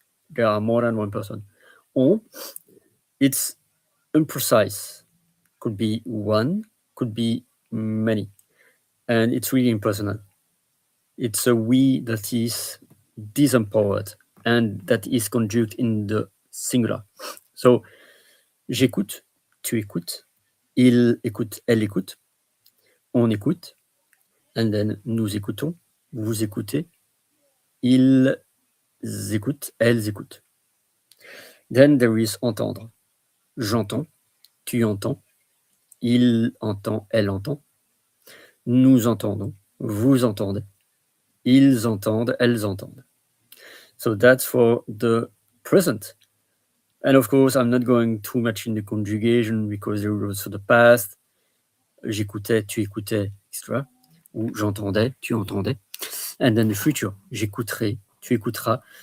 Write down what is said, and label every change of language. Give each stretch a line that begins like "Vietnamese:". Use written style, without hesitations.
English: There are more than one person. On, it's imprecise. Could be one, could be many. And it's really impersonal. It's a we that is disempowered and that is conjuged in the singular.
French: So, j'écoute, tu écoutes, il écoute, elle écoute, on écoute,
English: and then
French: nous écoutons, vous écoutez, ils écoutent, elles écoutent.
English: Then there is
French: entendre. J'entends, tu entends, il entend, elle entend, nous entendons, vous entendez, ils entendent, elles entendent.
English: So that's for the present. And of course, I'm not going too much in the conjugation because there was also the past.
French: J'écoutais, tu écoutais, etc. Ou j'entendais, tu entendais.
English: And then the future.
French: J'écouterai, tu écouteras.